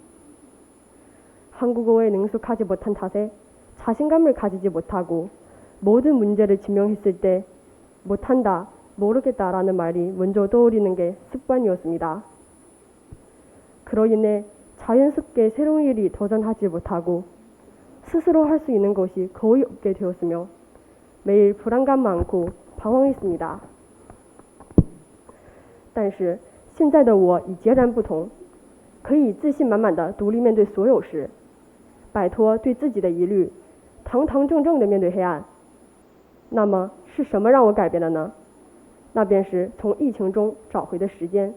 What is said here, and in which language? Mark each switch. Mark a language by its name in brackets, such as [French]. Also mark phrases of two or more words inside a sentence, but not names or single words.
[Korean] 한국어에 능숙하지 못한 탓에 자신감을 가지지 못하고 모든 문제를 지명했을 때 못한다, 모르겠다라는 말이 먼저 떠오르는 게 습관이었습니다. 그로 인해 자연스럽게 새로운 일이 도전하지 못하고 스스로 할 수 있는 것이 거의 없게 되었으며 매일 불안감 많고 방황했습니다. [Chinese] 但是现在的我已截然不同，可以自信满满的独立面对所有事，摆脱对自己的疑虑，堂堂正正的面对黑暗。那么是什么让我改变了呢？那便是从疫情中找回的时间。